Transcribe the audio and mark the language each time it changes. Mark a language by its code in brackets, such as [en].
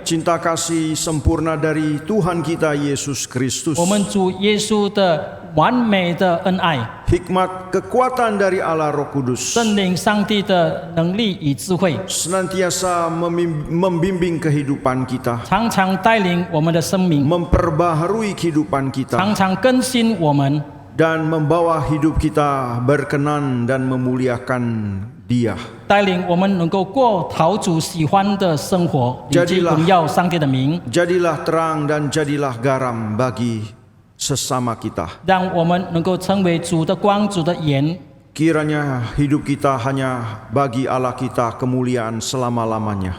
[id] cinta kasih sempurna dari Tuhan kita Yesus Kristus, [zh] 我们主耶稣的完美的恩爱， [id] hikmat kekuatan dari Allah Roh Kudus, [zh] 圣灵上帝的能力与智慧， [id] senantiasa membimbing kehidupan kita, [zh] 常常带领我们的生命， [id] memperbaharui kehidupan kita, [zh] 常常更新我们， [id] dan membawa hidup kita berkenan dan memuliakan Dia. [zh] 带领我们能够过讨主喜欢的生活，以及 [id] Jadilah [zh] 荣耀上帝的名， [id] Jadilah terang dan jadilah garam bagi sesama kita. [zh] 让我们能够成为主的光、主的盐。 [id] Kiranya hidup kita hanya bagi Allah kita kemuliaan selama-lamanya.